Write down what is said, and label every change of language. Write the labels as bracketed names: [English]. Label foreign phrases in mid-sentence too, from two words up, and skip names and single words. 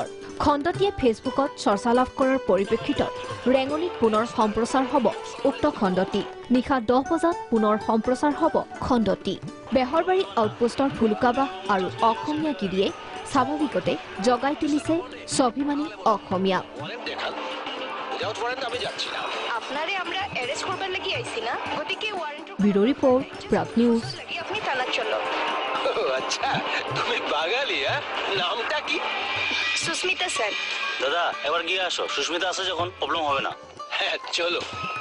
[Assamese] খণ্ডটিয়ে ফেচবুকত চৰ্চা লাভ কৰাৰ পৰিপ্ৰেক্ষিতত ৰেঙনিত পুনৰ সম্প্ৰচাৰ হ'ব উক্ত খণ্ডটি। নিশা 10 বজাত পুনৰ সম্প্ৰচাৰ হ'ব খণ্ডটি। বেহাৰবাৰী আউটপোষ্টৰ ভুলুকাবা আৰু অসমীয়াগিৰিয়ে স্বাভাৱিকতে জগাই তুলিছে স্বাভিমানী অসমীয়া। [Bangla] আপনারে আমরা অ্যারেস্ট করবার লাগি আইছি না, গতিকে ওয়ারেন্ট ব্যুরো রিপোর্ট, প্রাগ নিউজ। লাগি আপনি থানা চলো। আচ্ছা, তুমি বাঙালি? নামটা কি? সুস্মিতা স্যার। দাদা এবার গিয়ে আসো, সুস্মিতা আছে যখন প্রবলেম হবে না।